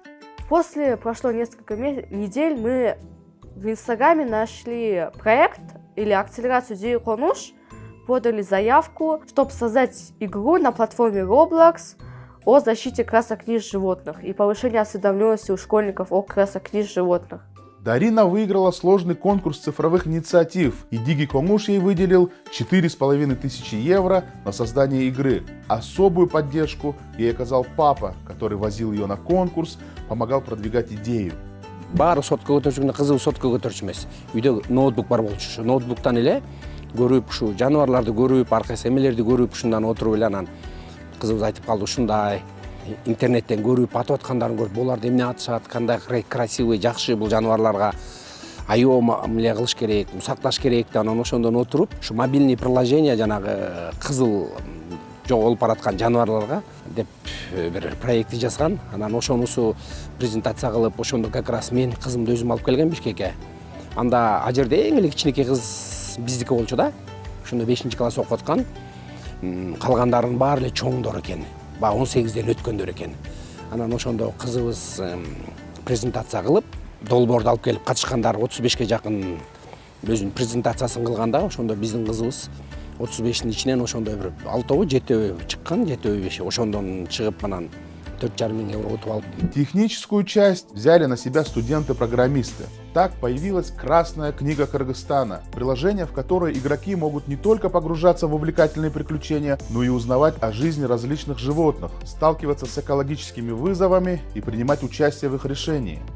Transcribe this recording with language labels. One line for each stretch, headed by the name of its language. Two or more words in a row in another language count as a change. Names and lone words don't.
Russian: Прошло несколько недель, мы в Инстаграме нашли проект или акселерацию Дириконуш, подали заявку, чтобы создать игру на платформе Roblox о защите краснокнижных животных и повышении осведомленности у школьников о краснокнижных животных. Дарина выиграла сложный конкурс цифровых инициатив, и Дигиконуш ей выделил 4500 евро на создание игры. Особую поддержку ей оказал папа, который возил ее на конкурс, помогал продвигать идею.
Kyrgyz: Бары сотка көтөрчүгүнө кызыл сотка көтөрчү эмес. Үйдө ноутбук бар болчу. Ошо ноутбуктан эле көрүп, ушу жаныбарларды көрүп, аркасы эмелерди көрүп, ушундан отуруп эле анан кызыбыз айтып калды, ушундай интернеттен көрүп, атып аткандарын көрүп, буларды эмне атышат, кандай красивый, жакшы бул жаныбарларга айоо эмне кылыш керек, сакташ керек деп анан ошондон отуруп, ушу
Russian: мобильный приложение
Kyrgyz: жанагы кызыл жоголуп бараткан жаныбарларга деп бир проекти жазган. Анан ошонусу презентация кылып, ошондо
Russian: как раз
Kyrgyz: мен кызымды өзүм алып келген Бишкекке. Анда ал жерде эң эле кичинекей кыз биздики болчу да. Ошондо 5-класс окуп аткан. Калгандарынын баары эле чоңдор экен. 18-ден өткөндөр экен. Анан ошондо кызыбыз презентация кылып, долбоорду алып келип катышкандар 35ке жакын өзүнүн презентациясын кылганда, ошондо биздин кызыбыз 35-ин ичинен ошондо бир 6-7 чыккан, 7-5 ошондон чыгып анан 4,5 мың евро утуп алып.
Russian: Техническую часть взяли на себя студенты-программисты. Так появилась Красная книга Кыргызстана, приложение, в которое игроки могут не только погружаться в увлекательные приключения, но и узнавать о жизни различных животных, сталкиваться с экологическими вызовами и принимать участие в их решении.